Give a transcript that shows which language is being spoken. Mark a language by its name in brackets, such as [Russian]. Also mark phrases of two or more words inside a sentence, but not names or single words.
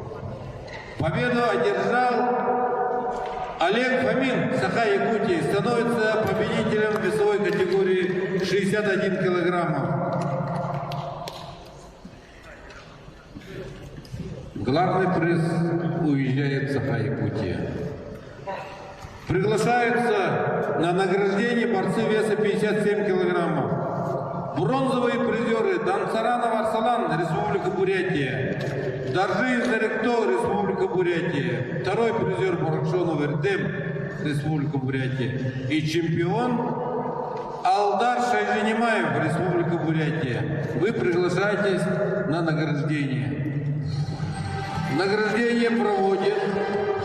[Russian] Победу одержал Олег Фомин, Саха-Якутия, становится победителем весовой категории 61 килограмма. Главный приз уезжает в Саха-Якутия. Приглашаются на награждение борцы веса 57 килограммов. Бронзовые призеры Дансаранов Арсалан, Республика Бурятия. Даржиев Заректо, Республика Бурятия. Второй призер Буракшонов Эрдем, Республика Бурятия. И чемпион Алдар Шайженимаев, Республика Бурятия. Вы приглашаетесь на награждение. Награждение проводит